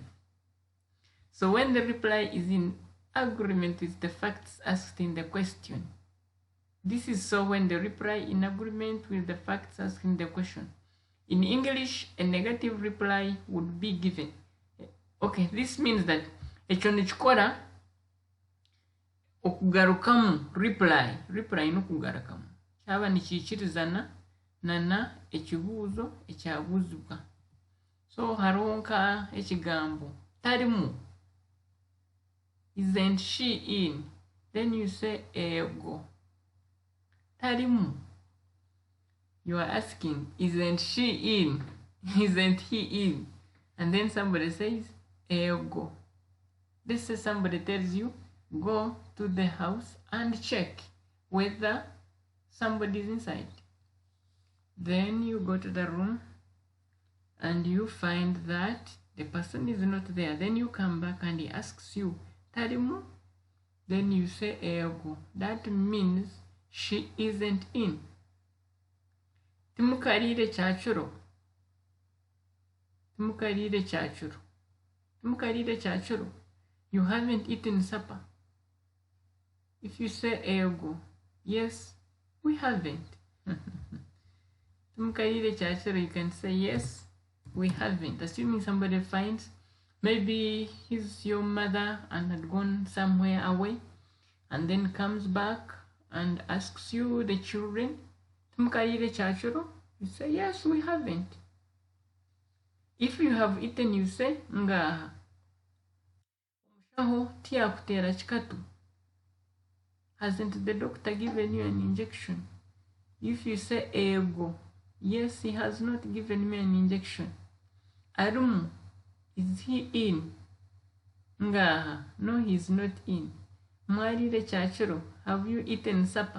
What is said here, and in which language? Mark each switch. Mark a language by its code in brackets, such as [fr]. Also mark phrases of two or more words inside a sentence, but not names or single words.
[en] So when the reply is in agreement with the facts asked in the question, this is so when the reply in agreement with the facts asked in the question. In English, a negative reply would be given. Okay, this means that [nyn] ekyo nikikora okugarukamu reply n'okugarukamu kyaba nikiikirizana na ekibuuzo ekyabuuzibwa. So hariho nka ekigambo tarimu, [en] isn't she in, then you say ego. Tarimu, you are asking, isn't she in, isn't he in, and then somebody says ego. This is somebody tells you, go to the house and check whether somebody is inside. Then you go to the room and you find that the person is not there, then you come back and he asks you, Tarimu? Then you say ego. That means she isn't in. [nyn] Timukarire chachuro. Timukarire chachuro. Timukarire chachuro. [en] You haven't eaten supper. If you say ego, yes, we haven't. [nyn] Timukarire chachuro, [en] you can say yes, we haven't. Assuming somebody finds, maybe he's your mother and had gone somewhere away and then comes back and asks you, the children, [nyn] Timukarire chachuro? [en] You say, yes, we haven't. If you have eaten, you say, [nyn] ngaha. Omushaho tiyakutera chikatu. [en] Hasn't the doctor given you an injection? If you say ego, yes, he has not given me an injection. Arumu, is he in? Ngaha, no, he's not in. [nyn] Mwarire chachuro, [en] have you eaten supper?